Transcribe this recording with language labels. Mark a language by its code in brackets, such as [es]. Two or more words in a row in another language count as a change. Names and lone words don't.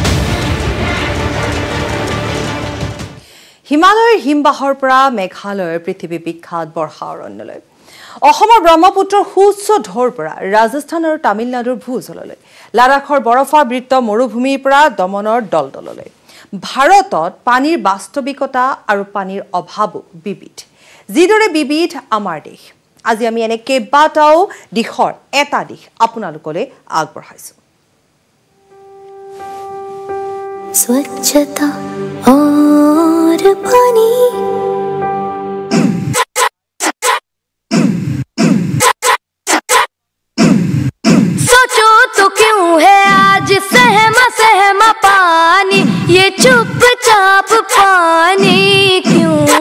[as] হিমালয়ৰ হিমবাহৰ পৰা মেঘালয়ৰ পৃথিৱী বিখ্যাত বৰ্ষা অৰণ্যলৈ, অসমৰ ব্ৰহ্মপুত্ৰৰ সুউচ্চ ঢৌৰ পৰা ৰাজস্থান আৰু তামিলনাডুৰ ভূজললৈ, লাডাখৰ বৰফাবৃত মৰুভূমিৰ পৰা দমনৰ দলদললৈ, ভাৰতত পানীৰ বাস্তৱিকতা আৰু পানীৰ অভাৱো বিবিধ। যিদৰে বিবিধ আমাৰ দেশ, আজি আমি এনে কেইবাটাও দিশৰ এটা দিশ আপোনালোকলৈ আগবঢ়াইছো। [hi] स्वच्छता और पानी सोचो तो क्यों है आज सहमा सहमा पानी, ये चुपचाप पानी क्यों?